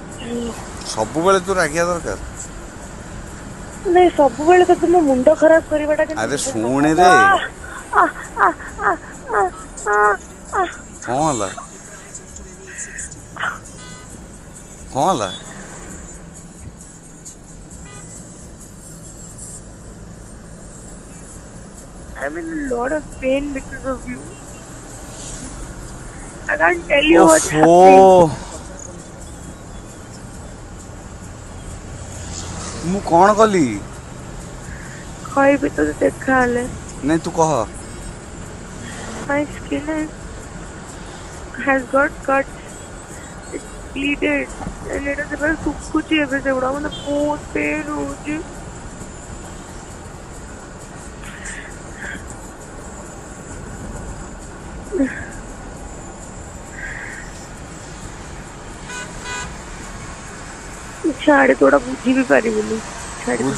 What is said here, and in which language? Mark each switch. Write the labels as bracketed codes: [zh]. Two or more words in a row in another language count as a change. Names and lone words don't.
[or] ସବୁବେଳେ ତୁ ରାଗିବା ଦରକାର। ନାଇଁ ସବୁବେଳେ ତ ମୋ ମୁଣ୍ଡ ଖରାପ କରିବାଟା ଆରେ କିନ୍ତୁ ଶୁଣରେ ଆ କଣ ହେଲା? କଣ ହେଲା? [en] I'm in a lot of pain because of you. I can't tell you what's [or] ଓଫୋ [en] happening. [or] ମୁଁ କଣ କଲି? କହିବି ତତେ ଦେଖାହେଲେ। ନାଇଁ ତୁ କହ। [en] My skin has got cuts. It's bleeded. And [or] ଏଇଟା ସେବେଳେ ଶୁଖୁଛି ଏବେ ସେଗୁଡା ମତେ ବହୁତ ପେନ୍ ହଉଛି। ଛାଡେ ତୁ ଏଟା ବୁଝି ବି ପାରିବୁନି। ଛାଡିଦେ